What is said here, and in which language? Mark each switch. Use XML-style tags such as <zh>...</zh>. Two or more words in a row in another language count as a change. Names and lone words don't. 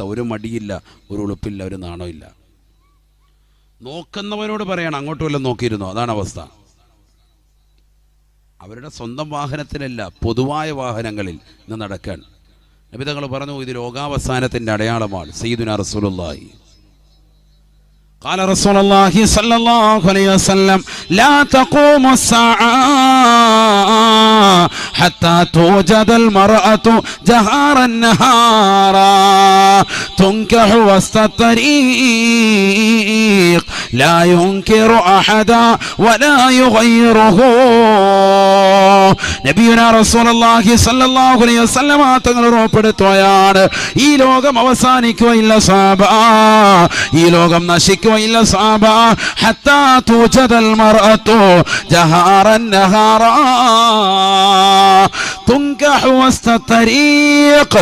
<ml>ഒരു മടിയില്ല, ഒരു ഉളുപ്പില്ല, ഒരു നാണമില്ല. നോക്കുന്നവനോട് പറയണം, അങ്ങോട്ടും വല്ലതും നോക്കിയിരുന്നോ? അതാണ് അവസ്ഥ. അവരുടെ സ്വന്തം വാഹനത്തിലല്ല, പൊതുവായ വാഹനങ്ങളിൽ ഇന്ന് നടക്കാൻ. നബി തങ്ങൾ പറഞ്ഞു, ഇത് ലോകാവസാനത്തിൻ്റെ അടയാളമാണ്.</ml> <ar>سيدنا رسول الله قال رسول الله صلى الله عليه وسلم لا تقوم الساعة حتى توجد المرأة جهارا نهارا تنكح وسط الطريق لا ينكر أحدا ولا يغيره. نبينا رسول الله صلى الله عليه وسلم</ar> <ml>തങ്ങൾ ഉറപ്പെടുത്തുകയാണ്, ഈ ലോകം അവസാനിക്കുകയില്ല സാബ, ഈ ലോകം നശിക്കുകയില്ല സാബ,</ml> <ar>حتى توجد المرأة جهارا نهارا تنكح وسط الطريق.</ar>